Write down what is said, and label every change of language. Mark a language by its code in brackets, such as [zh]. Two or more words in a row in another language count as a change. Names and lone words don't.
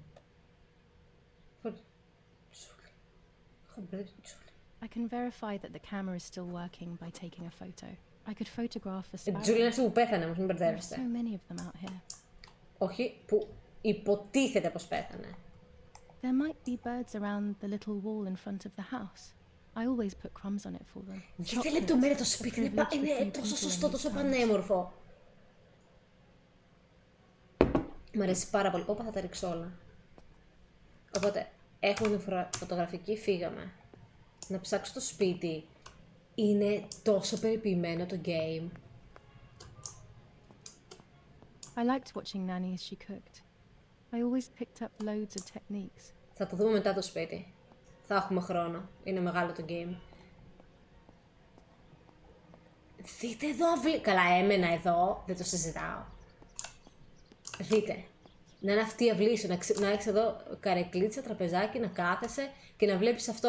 [en] I can verify that the camera is still working by taking a photo. I could photograph a sparrow. [el] Julia είναι αυτή που πέθανε, όμως μην [en] There are [el] μπερδεύεστε. [en] so many of them out here. [el] Όχι, που υποτίθεται πως πέθανε. [en] There might be birds around the little wall in front of the house. I always put crumbs on it for them. [el] Δείτε λεπτομέρεια το σπίτι, είναι τόσο σωστό, τόσο πανέμορφο. Μ' αρέσει πάρα πολύ. Όπα, θα τα ρίξω όλα. Οπότε, έχουμε την φωτογραφική, φύγαμε. Να ψάξω το σπίτι. Είναι τόσο περιποιημένο το game. [en] I liked watching Nanny as she cooked. I always picked up loads of techniques. [el] Θα το δούμε μετά το σπίτι. Θα έχουμε χρόνο. Είναι μεγάλο το game. Δείτε εδώ, καλά, έμενα εδώ, δεν το συζητάω. Δείτε. Να είναι αυτή η αυλή σου, να έχεις εδώ καρεκλίτσα, τραπεζάκι, να κάθεσαι και να βλέπεις αυτό.